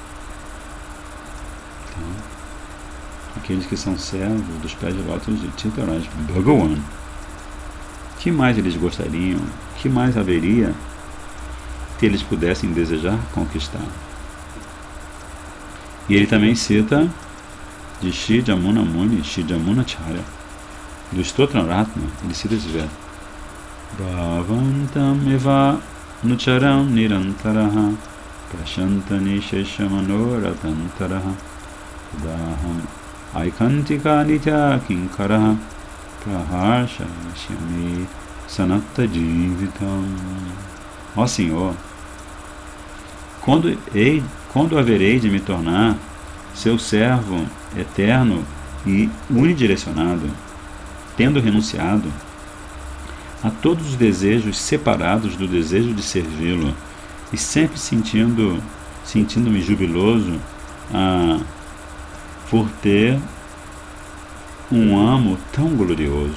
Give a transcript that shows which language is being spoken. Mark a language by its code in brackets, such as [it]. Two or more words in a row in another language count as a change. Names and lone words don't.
[pt] Então, aqueles que são servos dos pés de lótus de Tirthapada Bhagavan, que mais eles gostariam, que mais haveria que eles pudessem desejar conquistar? E ele também cita de Shri Jamuna Muni, Shri Jamuna Charya, do Stotra Ratna, ele cita esse verso: [sa] भवन्तम् एव अनुचरं निरन्तरः प्रशान्त निःशेष मनोरथान्तरः कदाहम् ऐकान्तिक नित्य किङ्करः प्रहर्षयिष्यामि सनाथ जीवितम्. [pt] Ó Senhor, quando haverei de me tornar seu servo eterno e unidirecionado, tendo renunciado a todos os desejos separados do desejo de servi-lo e sempre sentindo-me jubiloso por ter um amo tão glorioso.